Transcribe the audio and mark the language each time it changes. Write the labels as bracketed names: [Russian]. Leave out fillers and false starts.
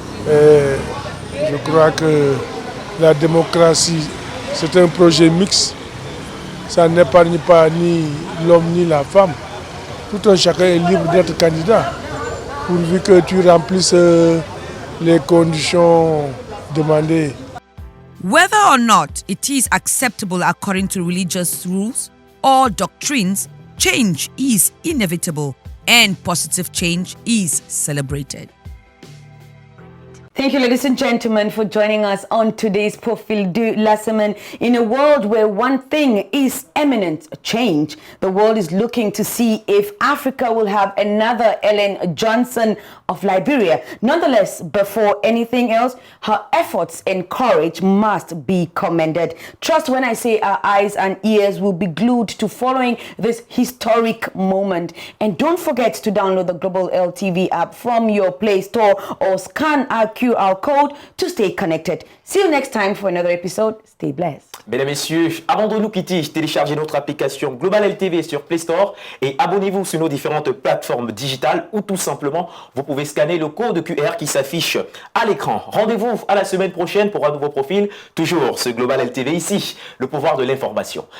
[French] Et je crois que la démocratie, c'est un projet mixte. Ça n'épargne pas ni l'homme ni la femme. Tout un chacun est libre d'être candidat, pourvu que tu remplisses les conditions demandées. [English] Whether or not it is acceptable according to religious rules or doctrines, change is inevitable and positive change is celebrated. Thank you, ladies and gentlemen, for joining us on today's Profil de la Semaine. In a world where one thing is imminent change, the world is looking to see if Africa will have another Ellen Johnson of Liberia. Nonetheless, before anything else, her efforts and courage must be commended. Trust when I say our eyes and ears will be glued to following this historic moment. And don't forget to download the Global LTV app from your Play Store or scan our QR code to stay connected. See you next time for another episode. Stay blessed. [French] Mesdames, Messieurs, avant de nous quitter, téléchargez notre application Global LTV sur Play Store et abonnez-vous sur nos différentes plateformes digitales ou tout simplement, vous pouvez scanner le code QR qui s'affiche à l'écran. Rendez-vous à la semaine prochaine pour un nouveau profil, toujours ce Global LTV ici, le pouvoir de l'information.